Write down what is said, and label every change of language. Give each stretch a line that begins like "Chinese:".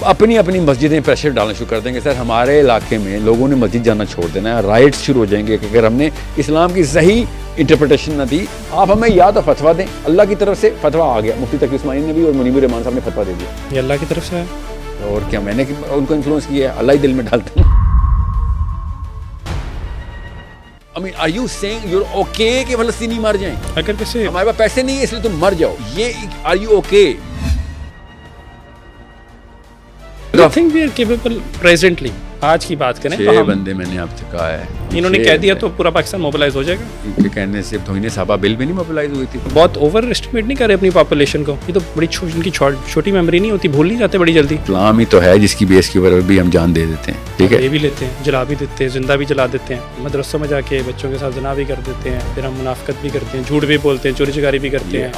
Urdu: اپنی مسجدیں پریشر ڈالنا شروع کر دیں گے. سر ہمارے علاقے میں لوگوں نے مسجد جانا چھوڑ دینا ہے, رائٹس شروع ہو جائیں گے کہ اگر ہم نے اسلام کی صحیح انٹرپریٹیشن نہ دی, آپ ہمیں یا تو فتویٰ دیں. اللہ کی طرف سے فتویٰ آ گیا, مفتی تقی عثمانی نے بھی اور منیب الرحمان صاحب نے فتویٰ دے دیا. یہ اللہ کی طرف سے ہے, اور کیا میں نے ان کو انفلوئنس کیا ہے, اللہ ہی دل میں ڈالتے ہیں.
English: I mean, are you saying you're okay
Urdu: کہ فلسطینی مر جائیں؟ اگر کسی ہمارے پاس پیسے نہیں ہے اس لیے تم مر جاؤ, یہ
English: are you okay? I think we are capable presently.
Urdu: آج کی بات کریں 6 بندے میں نے آپ سے کہا ہے, انہوں نے کہہ دیا تو پورا پاکستان موبلائز ہو جائے گا. ان کے کہنے سے توہین صحابہ بل بھی نہیں موبلائز ہوئی تھی. بہت اوور اسٹیمیٹ نہیں کر رہے اپنی پاپولیشن کو. یہ تو بڑی ان کی چھوٹی میموری نہیں ہوتی, بھول نہیں جاتے بڑی جلدی. اسلام ہی تو ہے جس کی بیس کے اوپر بھی ہم جان دے دیتے ہیں. ٹھیک ہے, یہ بھی لیتے ہیں, جلا بھی دیتے ہیں, زندہ بھی جلا دیتے ہیں, مدرسوں میں جا کے بچوں کے ساتھ زنا بھی کر دیتے ہیں, پھر ہم منافقت بھی کرتے ہیں, جھوٹ بھی بولتے ہیں, چوری چکاری بھی کرتے ہیں.